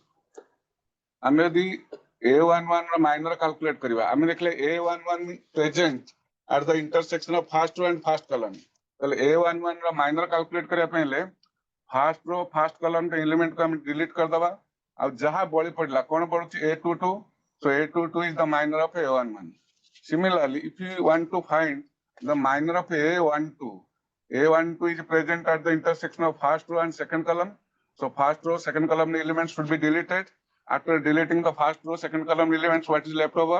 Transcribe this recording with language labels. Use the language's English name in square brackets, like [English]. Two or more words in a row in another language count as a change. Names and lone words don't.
[Odia] ଆମେ ଯଦି A11 ର [English] minor calculate [Odia] କରିବା ଆମେ ଦେଖିଲେ A11 [English] present at the intersection of first row and first column. [Odia] ତାହେଲେ A11 ର [English] minor calculate [Odia] କରିବା ପାଇଁ ହେଲେ [English] first row first column [Odia] ର element को ଆମେ delete କରିଦବା ଆଉ ଯାହା ବଳି ପଡିଲା କଣ ପଡୁଛି A22, [English] so A22 is the minor of A11. Similarly, if you want to find the minor of A12, A12 is present at the intersection of first row and second column, so first row second column elements should be deleted. After deleting the first row, second column elements, what is left over?